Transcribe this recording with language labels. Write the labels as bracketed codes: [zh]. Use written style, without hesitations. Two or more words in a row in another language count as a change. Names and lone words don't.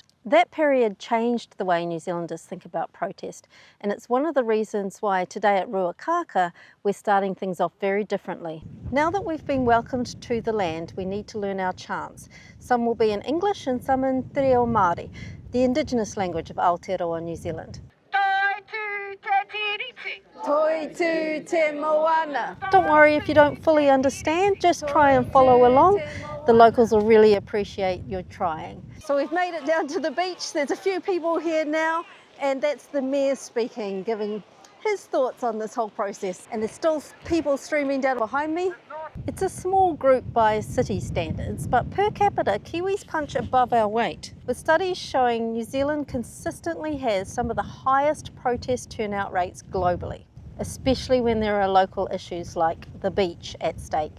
[en] That period changed the way New Zealanders think about protest, and it's one of the reasons why today at Ruakaka we're starting things off very differently. Now that we've been welcomed to the land, we need to learn our chants. Some will be in English and some in Te Reo Māori, the Indigenous language of Aotearoa, New Zealand. [mi] Toi tu te moana. [en] Don't worry if you don't fully understand, just try and follow along. The locals will really appreciate your trying. So we've made it down to the beach. There's a few people here now, and that's the mayor speaking, giving his thoughts on this whole process. And there's still people streaming down behind me. It's a small group by city standards, but per capita, Kiwis punch above our weight, with studies showing New Zealand consistently has some of the highest protest turnout rates globally, especially when there are local issues like the beach at stake.